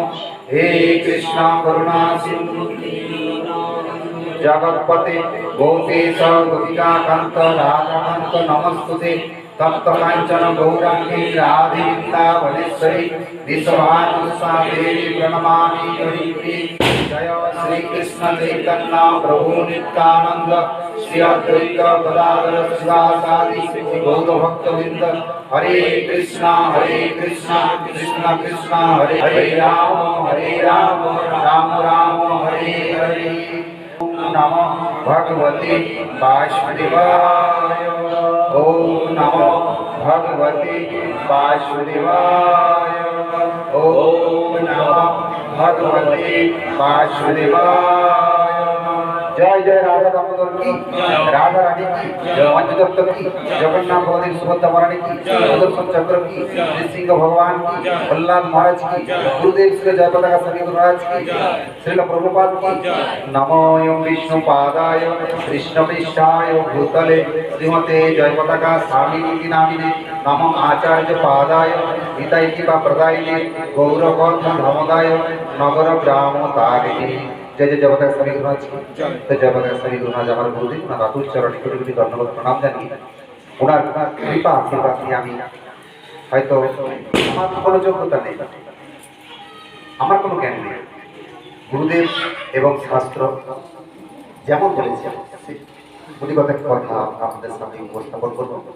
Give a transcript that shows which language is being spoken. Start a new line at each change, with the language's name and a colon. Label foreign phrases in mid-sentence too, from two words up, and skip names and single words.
Sanskrit: हे कृष्ण करुणा सिन्धु जगत्पते गोपेश गोपिकान्त राधाकान्त नमस्तुते तप्त कांचन गौरांगी राधे वृंदावनेश्वरी विश्वानुसादेवी प्रणमामि हरिप्रिये। जय श्री कृष्ण चैतन्य प्रभु नित्यानंद श्री अद्वैत गदाधर शिवासादि गौर भक्तवृंद। हरे कृष्णा कृष्ण कृष्ण हरे हरे राम राम राम हरे हरे। नमो भगवते वासुदेवाय। ओम नमो भगवते वासुदेवाय। ओम नमो भगवते वासुदेवाय।
Hindi: जय जय राधा दामोदर की, राधा रानी की, पंचतत्व की, जगन्नाथ बलदेव सुभद्रा महारानी की, सुदर्शन चक्र की, नृसिंह भगवान की, प्रहलाद महाराज की, गुरुदेव श्री जय पताका सभी महाराज की, श्रील प्रभुपाद की।
Sanskrit: नमोऽयं विष्णुपादाय कृष्णपृष्ठाय भूतले श्रीमते जय पताका स्वामिनिति नामिने नमो आचार्य पादाय हितैषिका प्रदायिने गौरवंत धर्मदाय नगर ग्राम तारिणे।
Hindi: जय जय जगन्नाथ स्वामी गुरुराज की।
Bangla: तो जगन्नाथ स्वामी गुरुराज আমার গুরুদেব ওনার আতুল চরণে কোটি কোটি ধন্যবাদ প্রণাম জানিয়ে ওনার কৃপা আশীর্বাদ নিয়ে আমি হয়তো আমার কোনো যোগ্যতা নেই, আমার কোনো জ্ঞান নেই, গুরুদেব এবং শাস্ত্র যেমন বলেছেন প্রতিগত কথা আপনাদের সামনে উপস্থাপন করব।